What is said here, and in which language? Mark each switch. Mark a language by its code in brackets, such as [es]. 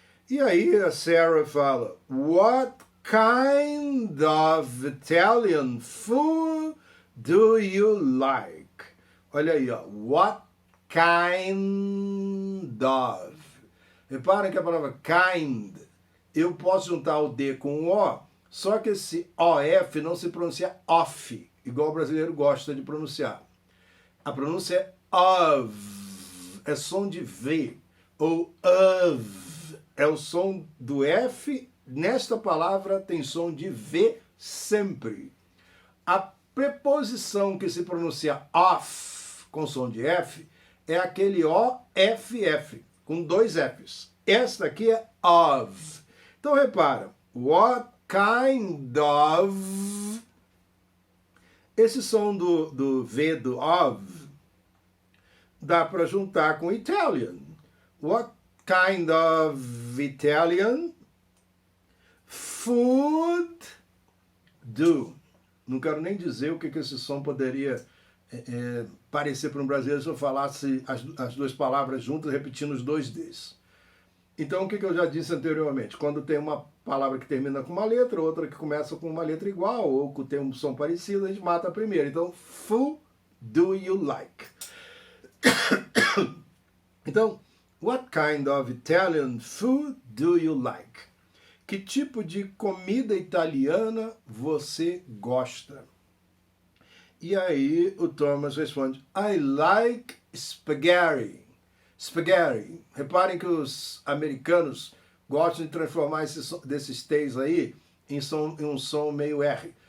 [pt] E aí a Sarah fala, [en] what kind of Italian food do you like? [pt] Olha aí, ó, [en] what kind of. [pt] Reparem que a palavra kind, eu posso juntar o D com o O, só que esse OF não se pronuncia off, igual o brasileiro gosta de pronunciar. A pronúncia é of, é som de V, ou of, é o som do F, nesta palavra tem som de V sempre. A preposição que se pronuncia off, com som de F, é aquele OFF, com 2 Fs. Esta aqui é of. Então repara, [en] what kind of... [pt] Esse som do V do of dá para juntar com Italian. [en] What kind of Italian food do? [pt] Não quero nem dizer o que esse som poderia parecer para um brasileiro se eu falasse as 2 palavras juntas, repetindo os 2 Ds. Então, o que eu já disse anteriormente? Quando tem uma palavra que termina com uma letra, outra que começa com uma letra igual, ou que tem um som parecido, a gente mata a primeira. Então, [en] food do you like? [pt] Então, [en] what kind of Italian food do you like? [pt] Que tipo de comida italiana você gosta? E aí o Thomas responde, [en] I like spaghetti. [pt] Spaghetti. Reparem que os americanos gostam de transformar desses T's aí em um som meio R.